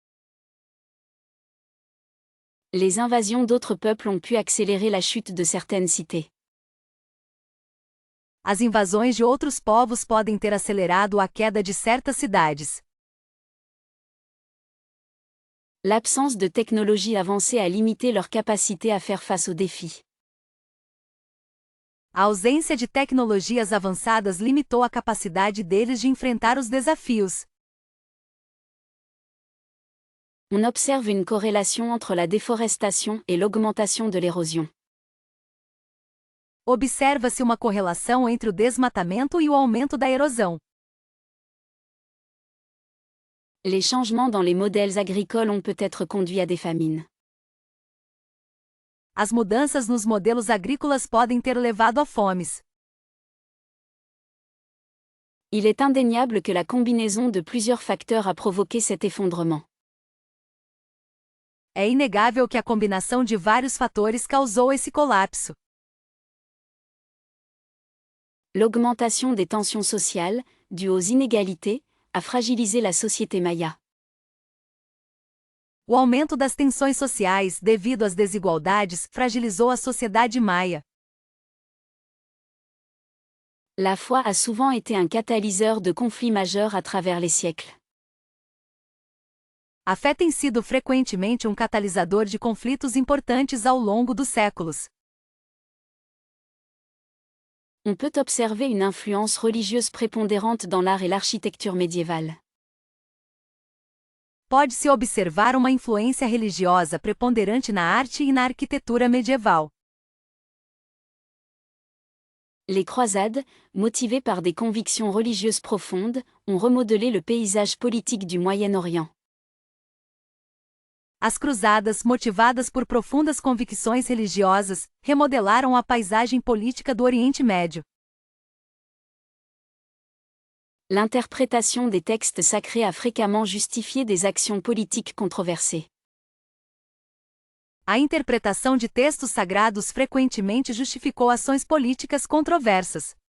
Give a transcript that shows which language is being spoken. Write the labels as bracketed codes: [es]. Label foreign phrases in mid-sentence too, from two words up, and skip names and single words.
[fr] Les invasions d'autres peuples ont pu accélérer la chute de certaines cités. [pt] As invasões de outros povos podem ter acelerado a queda de certas cidades. [fr] L'absence de technologies avancées a limité leur capacité à faire face aux défis. [pt] A ausência de tecnologias avançadas limitou a capacidade deles de enfrentar os desafios. [fr] On observe une corrélation entre la déforestation et l'augmentation de l'érosion. [pt] Observa-se uma correlação entre o desmatamento e o aumento da erosão. [fr] Les changements dans les modèles agricoles ont peut-être conduit à des famines. [pt] As mudanças nos modelos agrícolas podem ter levado a fomes. [fr] Il est indéniable que la combinaison de plusieurs facteurs a provoqué cet effondrement. [pt] É inegável que a combinação de vários fatores causou esse colapso. [fr] L'augmentation des tensions sociales, due aux inégalités, a fragilisé la société maya. [pt] O aumento das tensões sociais devido às desigualdades fragilizou a sociedade maia. [fr] La foi a souvent été un catalyseur de conflits majeurs à travers les siècles. [pt] A fé tem sido frequentemente um catalisador de conflitos importantes ao longo dos séculos. [fr] On peut observer une influence religieuse prépondérante dans l'art et l'architecture médiévale. [pt] Pode-se observar uma influência religiosa preponderante na arte e na arquitetura medieval. [fr] Les croisades, motivées par des convictions religieuses profondes, ont remodelé le paysage politique du Moyen-Orient. [pt] As cruzadas, motivadas por profundas convicções religiosas, remodelaram a paisagem política do Oriente Médio. [fr] L'interprétation des textes sacrés a fréquemment justifié des actions politiques controversées. [pt] A interpretação de textos sagrados frequentemente justificou ações políticas controversas.